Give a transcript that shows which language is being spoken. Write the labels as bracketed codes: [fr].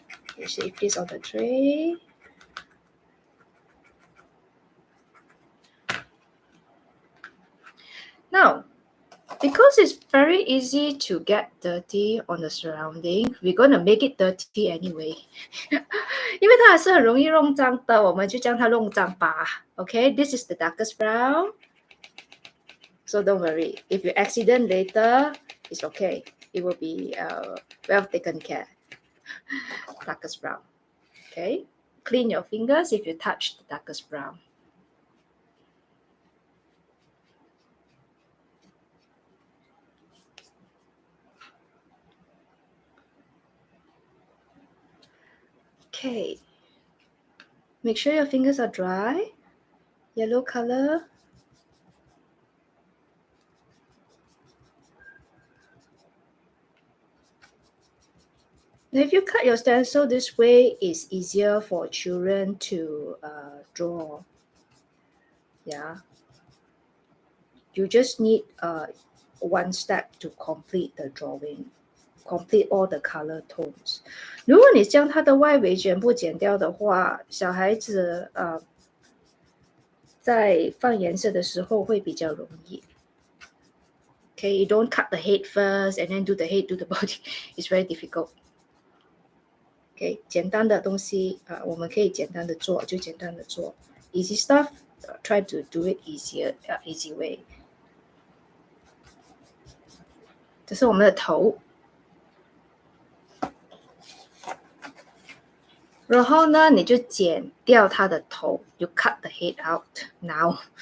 [en] Okay, shave this on the tray. Now, because it's very easy to get dirty on the surrounding, we're going to make it dirty anyway. [zh] 因为它还是很容易弄脏的，我们就将它弄脏吧。 [en] Okay, this is the darkest brown. So don't worry. If you accident later, it's okay. It will be well taken care. Darkest brown. Okay. Clean your fingers if you touch the darkest brown. Okay. Make sure your fingers are dry. Yellow color. Now, if you cut your stencil this way, it's easier for children to draw. Yeah. You just need one step to complete the drawing. Complete all the color tones. [zh] 如果你将它的外围全部剪掉的话，小孩子在放颜色的时候会比较容易。 [en] Okay, you don't cut the head first and then do the head, do the body. It's very difficult. [zh] Okay, 简单的东西我们可以简单的做，就简单的做。 [en] Easy stuff, try to do it easy way. [zh] 这是我们的头。然后呢，你就剪掉它的头。 [en] You cut the head out now.